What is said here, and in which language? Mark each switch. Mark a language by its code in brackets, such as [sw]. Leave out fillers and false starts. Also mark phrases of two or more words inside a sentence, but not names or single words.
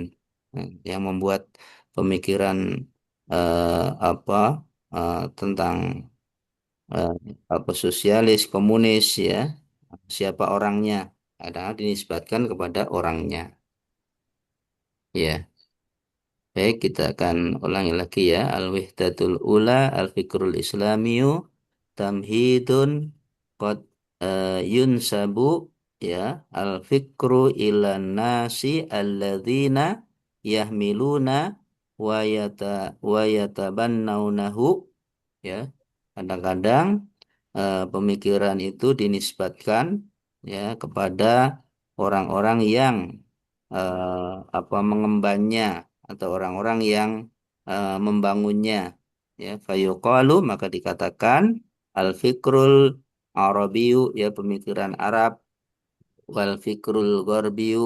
[id] Yang membuat pemikiran apa tentang eh, apa sosialis, komunis ya, siapa orangnya, kadang dinisbatkan kepada orangnya. Ya, baik kita akan ulangi lagi ya. [ar] الوحدة الأولى الفكر الإسلامي تمهيد قد ينسب يا الفكر إلى الناس الذين يحملونه ويتبنونه يا. [id] Kadang-kadang pemikiran itu dinisbatkan ya kepada orang-orang yang mengembannya, atau orang-orang yang membangunnya ya. [ar] فيقال [id] maka dikatakan [ar] الفكر العربي ya, [id] pemikiran Arab, [ar] والفكر الغربي